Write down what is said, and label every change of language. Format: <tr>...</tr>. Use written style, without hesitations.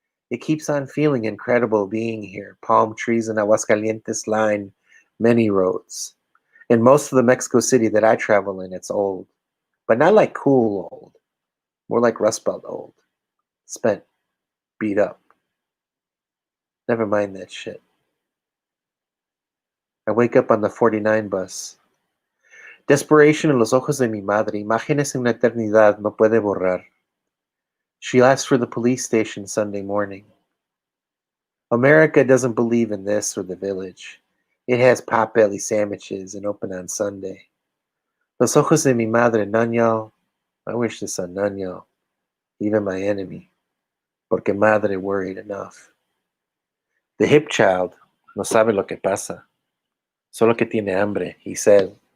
<en>It keeps on feeling incredible being here. Palm trees in Aguascalientes line many roads. In most of the Mexico City that I travel in, it's old. But not like cool old. More like Rust Belt old. Spent. Beat up. Never mind that shit. I wake up on the 49 bus.</en> <es>Desperation en los ojos de mi madre, imágenes en una eternidad no puede borrar.</es> <en>She asks for the police station Sunday morning. America doesn't believe in this or the village. It has potbelly sandwiches and open on Sunday.</en> <es>Los ojos de mi madre,</es> <en>none y'all. I wish this on none y'all, even my enemy,</en> <es>porque madre</es> <en>worried enough. The hip child</en> <es>no sabe lo que pasa, solo que tiene hambre,</es> <en>he said.</en>